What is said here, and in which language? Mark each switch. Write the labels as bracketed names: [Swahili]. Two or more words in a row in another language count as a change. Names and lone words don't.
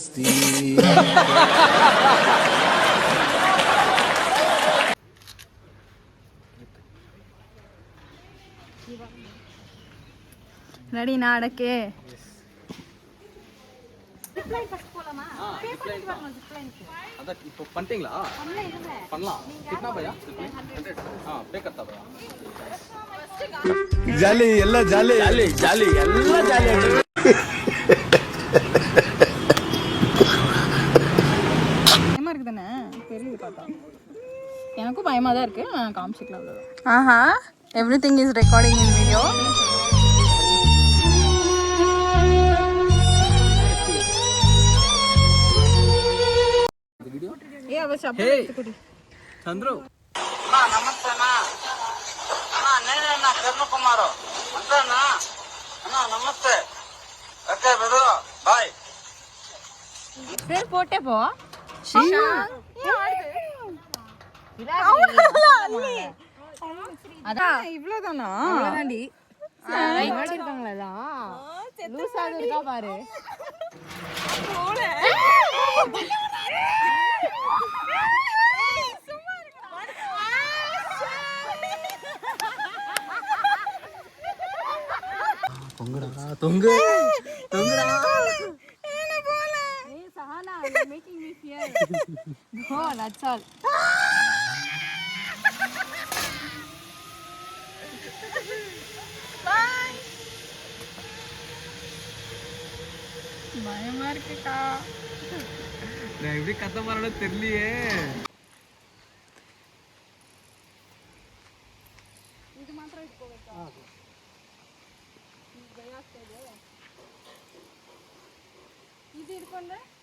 [Kannada] ರೆಡಿನಾ ಆಡಕ್ಕೆ? ಜಾಲಿ ಎಲ್ಲ ಜಾಲಿ ಜಾಲಿ ಜಾಲಿ ಎಲ್ಲ ಜಾಲಿ. [Tamil] எனக்கும் பயமாக தான் இருக்குது. நான் காமிச்சிக்கலாம். [English] ஆஹா, everything is recording in video. [Kannada] ಚಂದ್ರು ನಮಸ್ತೆ ಅಣ್ಣ. ನೇನ ಕರ್ಣಕುಮಾರು ಅಂತ ಅಣ್ಣ. ನಮಸ್ತೆ. ಓಕೆ ಬಿಡು, ಬಾಯ್. [Tamil] சரி போட்டே போ. அதான் இவ்வளவுதானா? அவ்வளவுதாண்டி. வச்சிருக்காங்களா? லூசா இருக்கா பாரு. தொங்கு தொங்குடா. [English] Hey Sahana, you're making me fear. No, that's all. Bye. [Tamil] பயமா இருக்குக்கா. நான் எப்படி கத்த போறேன்னு தெரியலையே. [Kannada] ಇದು ಮಾತ್ರ ಇಟ್ಕೋಬೇಕಾ? ಭಯ ಆಗ್ತಾ ಇದೆ. ಇದು ಹಿಡ್ಕೊಂಡ್ರೆ